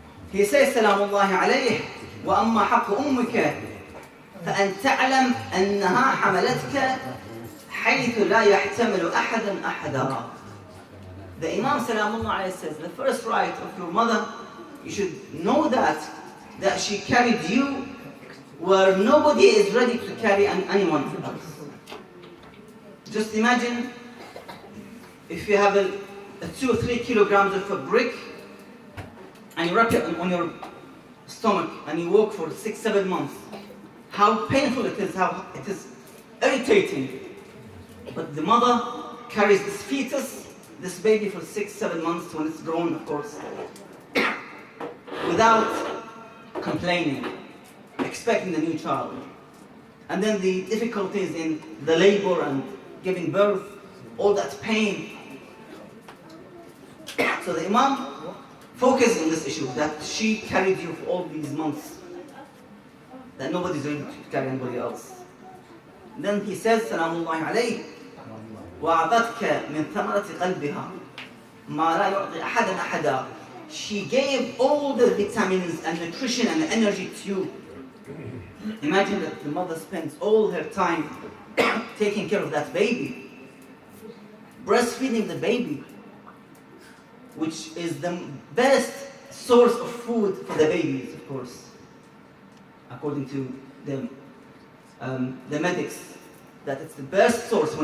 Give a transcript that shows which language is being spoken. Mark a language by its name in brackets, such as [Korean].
[English] He says [Arabic] Salamullahi alayhi, وأما حق أمك فأن تعلم أنها حملتك حيث لا يحتمل أحدا. [English] The Imam Salamullah alayhi says, the first right of your mother, you should know that she carried you where nobody is ready to carry anyone else. Just imagine if you have a 2 or 3 kilograms of a brick and you wrap it on your stomach and you walk for 6-7 months. How painful it is, how it is irritating. But the mother carries this fetus, this baby for 6-7 months when it's grown, of course, without complaining, expecting the new child. And then the difficulties in the labor and giving birth, all that pain. So the Imam focused on this issue, that she carried you for all these months, that nobody's ready to carry anybody else. And then he says, [Arabic] Salamullahi alayhi, وَأَعْطَتْكَ مِنْ ثَمَرَةِ قَلْبِهَا مَا لَا يُعْطِي أَحَدًا أَحَدًا. [English] She gave all the vitamins and nutrition and energy to you. Imagine that the mother spends all her time taking care of that baby, breastfeeding the baby, which is the best source of food for the babies, of course, according to the medics, that it's the best source.